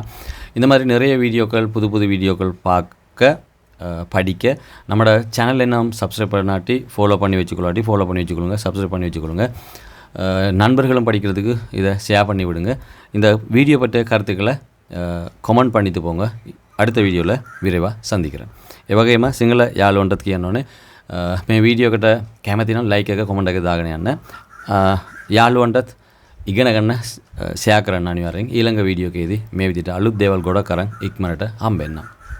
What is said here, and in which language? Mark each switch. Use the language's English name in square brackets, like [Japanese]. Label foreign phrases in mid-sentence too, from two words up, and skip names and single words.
[Tamil] இந்த மாதிரி நிறைய வீடியோக்கள், புது புது வீடியோக்கள் பார்க்க படிக்க நம்மளோட சேனல் என்ன சப்ஸ்கிரைப் பண்ணாட்டி ஃபாலோ பண்ணி வச்சுக்கொள்ளாட்டி ஃபாலோ பண்ணி வச்சுக்கொள்ளுங்க, சப்ஸ்கிரைப் பண்ணி வச்சுக்கொள்ளுங்க. நண்பர்களும் படிக்கிறதுக்கு இதை ஷேர் பண்ணி விடுங்க. இந்த வீடியோ பற்றிய கருத்துக்களை கமெண்ட் பண்ணிட்டு போங்க. அடுத்த வீடியோவில் விரைவாக சந்திக்கிறேன். [Sinhala] එවගේම සිංහල යාළුවන්ටත් කියන්න ඕනේ මේ වීඩියෝ එකට කැමති නම් ලයික් එක කමෙන්ට් එක දාගෙන යන්න. යාළුවන්ටත් ඉගෙන ගන්න ෂෙයා කරන්න අනිවාර්යෙන්. ඊළඟ වීඩියෝ එකේදී මේ විදිහට අලුත් දේවල් ගොඩක් අරන් ඉක්මනට හම්බෙන්නම්.